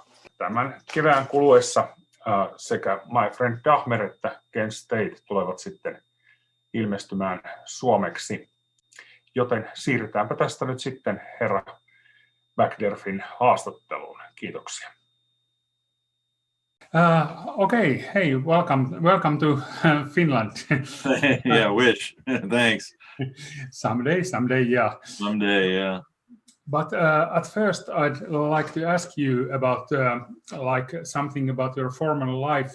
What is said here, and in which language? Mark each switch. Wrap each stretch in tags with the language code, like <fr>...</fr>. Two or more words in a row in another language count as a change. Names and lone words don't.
<fi>Tämän kevään kuluessa sekä My Friend Dahmer että Kent State tulevat sitten ilmestymään suomeksi. Joten siirrytäänpä tästä nyt sitten herra Backderfin haastatteluun. Kiitoksia.</fi> <en>Okay, hey, welcome to Finland. Yeah, wish. Thanks. Someday, yeah. Someday, yeah. But at first, I'd like to ask you about like something about your former life.</en>